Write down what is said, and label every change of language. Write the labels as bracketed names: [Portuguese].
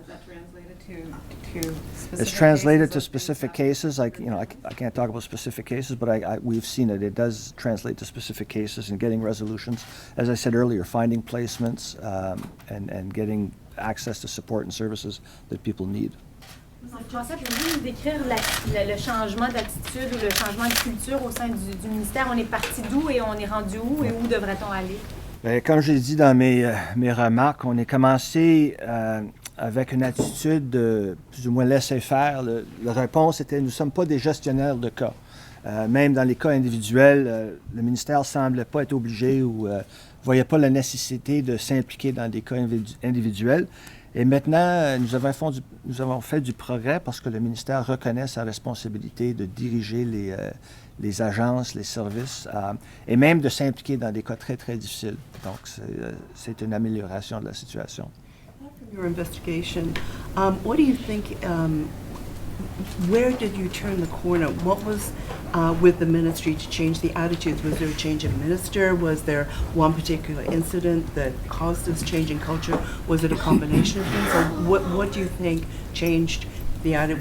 [English] Is that translated to specific It's translated to cases specific cases. I can't talk about specific cases, but we've seen it. It does translate to specific cases and getting resolutions. As I said earlier, finding placements and getting access to support and services that people need. [French] François, pouvez-vous nous décrire le changement d'attitude ou le changement de culture au sein du ministère? On est parti d'où et on est rendu où et où devrait-on aller? Comme je l'ai dit dans mes remarques, on est commencé avec une attitude de plus ou moins laisser-faire. La réponse était, nous ne sommes pas des gestionnaires de cas. Même dans les cas individuels, le ministère ne semblait pas être obligé ou ne voyait pas la nécessité de s'impliquer dans des cas individuels. Et maintenant, nous avons fait du progrès parce que le ministère reconnaît sa responsabilité de diriger les agences, les services, et même de s'impliquer dans des cas très, très difficiles. Donc, c'est une amélioration de la situation. [English] From your investigation, what do you think, where did you turn the corner? What was with the ministry to change the attitudes? Was there a change in minister? Was there one particular incident that caused this change in culture? Was it a combination of things? Or what do you think changed the attitude?